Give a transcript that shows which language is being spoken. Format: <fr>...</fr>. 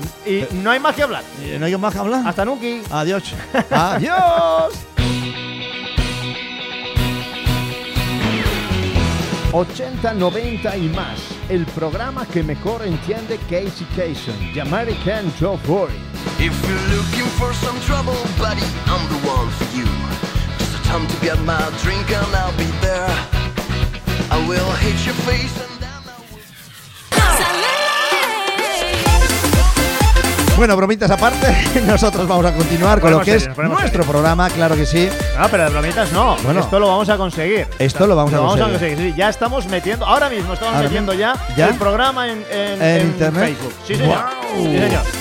<es>Y no hay más que hablar. ¿No hay más que hablar? Hasta nunca. Adiós. ¡Adiós! 80, 90 y más. El programa que mejor entiende Casey Kasem.</es> <en>The American Joe Boy. If you're looking for some trouble, buddy, I'm the one for you. Come to get my drink and I'll be there. I will hit your face and then I will...</en> <es>Bueno, bromitas aparte, nosotros vamos a continuar con lo que es nuestro programa, claro que sí. Ah, pero de bromitas no, bueno, esto lo vamos a conseguir. Esto lo vamos a conseguir, sí. Ya estamos metiendo, ahora mismo estamos metiendo ya el programa en internet. Facebook. Sí, señor. Wow. Sí, señor.</es>